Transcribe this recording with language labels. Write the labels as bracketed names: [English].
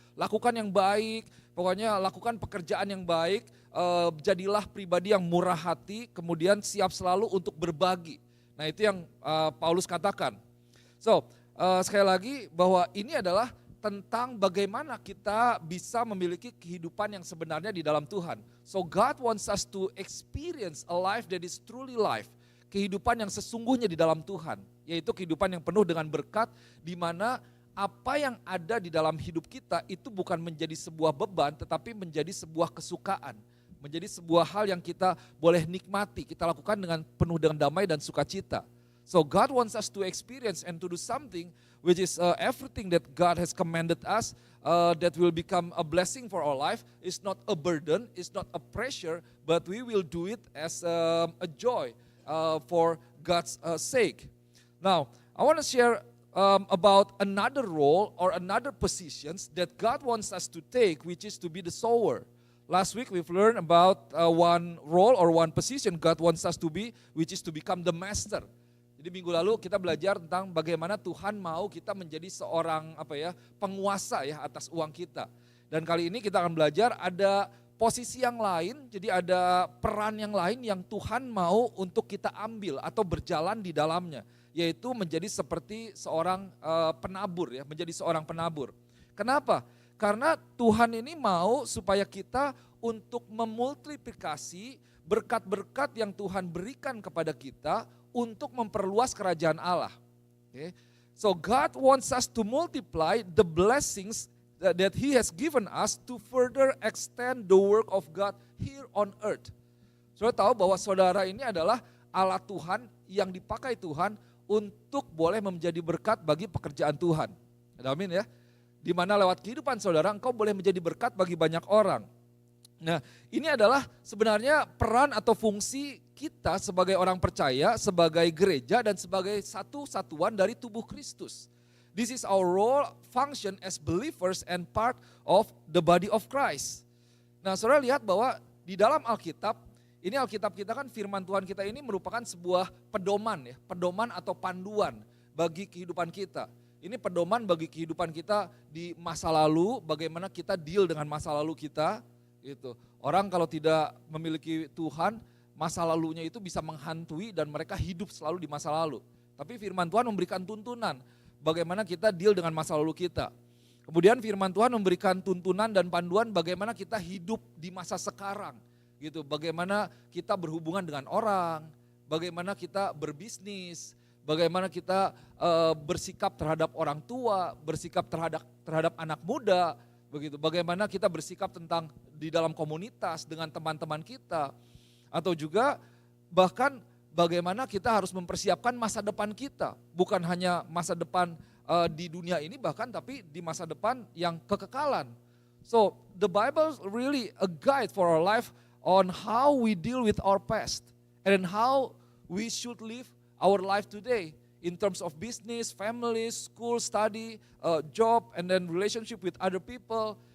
[Indonesian] Lakukan yang baik, pokoknya lakukan pekerjaan yang baik, jadilah pribadi yang murah hati, kemudian siap selalu untuk berbagi. Nah itu yang Paulus katakan. So sekali lagi bahwa ini adalah tentang bagaimana kita bisa memiliki kehidupan yang sebenarnya di dalam Tuhan. [English] So God wants us to experience a life that is truly life. [Indonesian] Kehidupan yang sesungguhnya di dalam Tuhan. Yaitu kehidupan yang penuh dengan berkat, di mana apa yang ada di dalam hidup kita itu bukan menjadi sebuah beban, tetapi menjadi sebuah kesukaan. Menjadi sebuah hal yang kita boleh nikmati, kita lakukan dengan penuh dengan damai dan sukacita. [English] So God wants us to experience and to do something which is everything that God has commanded us that will become a blessing for our life. It's not a burden, it's not a pressure, but we will do it as a joy for God's sake. Now, I want to share about another role or another positions that God wants us to take, which is to be the sower. Last week we've learned about one role or one position God wants us to be, which is to become the master. [Indonesian] Jadi minggu lalu kita belajar tentang bagaimana Tuhan mau kita menjadi seorang penguasa ya atas uang kita. Dan kali ini kita akan belajar ada posisi yang lain, jadi ada peran yang lain yang Tuhan mau untuk kita ambil atau berjalan di dalamnya, yaitu menjadi seperti seorang penabur ya, menjadi seorang penabur. Kenapa? Karena Tuhan ini mau supaya kita untuk memultiplikasi berkat-berkat yang Tuhan berikan kepada kita untuk memperluas kerajaan Allah. Okay. [English] So God wants us to multiply the blessings that He has given us to further extend the work of God here on earth. [Indonesian] Saudara tahu bahwa saudara ini adalah alat Tuhan yang dipakai Tuhan untuk boleh menjadi berkat bagi pekerjaan Tuhan. Amin ya. Di mana lewat kehidupan saudara engkau boleh menjadi berkat bagi banyak orang. Nah, ini adalah sebenarnya peran atau fungsi kita sebagai orang percaya, sebagai gereja dan sebagai satu satuan dari tubuh Kristus. [English] This is our role, function as believers and part of the body of Christ. [Indonesian] Nah, saudara lihat bahwa di dalam Alkitab, ini Alkitab kita kan firman Tuhan kita ini merupakan sebuah pedoman ya, pedoman atau panduan bagi kehidupan kita. Ini pedoman bagi kehidupan kita di masa lalu, bagaimana kita deal dengan masa lalu kita. Gitu. Orang kalau tidak memiliki Tuhan, masa lalunya itu bisa menghantui dan mereka hidup selalu di masa lalu. Tapi firman Tuhan memberikan tuntunan bagaimana kita deal dengan masa lalu kita. Kemudian firman Tuhan memberikan tuntunan dan panduan bagaimana kita hidup di masa sekarang. Gitu. Bagaimana kita berhubungan dengan orang, bagaimana kita berbisnis, bagaimana kita bersikap terhadap orang tua, bersikap terhadap anak muda. Begitu, bagaimana kita bersikap tentang di dalam komunitas dengan teman-teman kita, atau juga bahkan bagaimana kita harus mempersiapkan masa depan kita, bukan hanya masa depan di dunia ini bahkan tapi di masa depan yang kekekalan. [English] So the Bible really a guide for our life on how we deal with our past and how we should live our life today. In terms of business, family, school, study, job, and then relationship with other people.